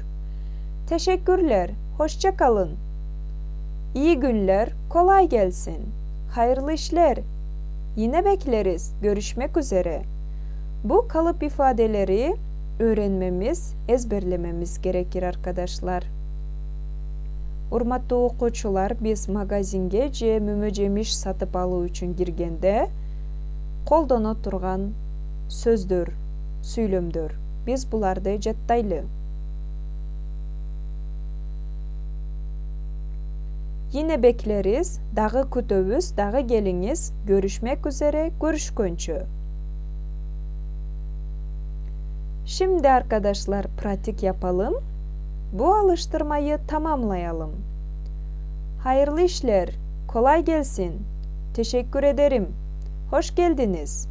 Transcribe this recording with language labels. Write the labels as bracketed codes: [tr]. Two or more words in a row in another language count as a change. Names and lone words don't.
[tr] Teşekkürler. Hoşça kalın. İyi günler. Kolay gelsin. Hayırlı işler. Yine bekleriz. Görüşmek üzere. Bu kalıp ifadeleri öğrenmemiz, ezberlememiz gerekir arkadaşlar. [ky] Урматтуу окуучулар, биз магазинге же мөмө жемиш сатып алуу үчүн киргенде колдоно турган сөздөр, сүйлөмдөр. Биз буларды жаттайлы. [tr] Yine bekleriz, [ky] дагы күтөбүз, дагы келиңиz. [tr] Görüşmek üzere, görüşкөнчө. Şimdi arkadaşlar pratik yapalım. Bu alıştırmayı tamamlayalım. Hayırlı işler, kolay gelsin. Teşekkür ederim. Hoş geldiniz.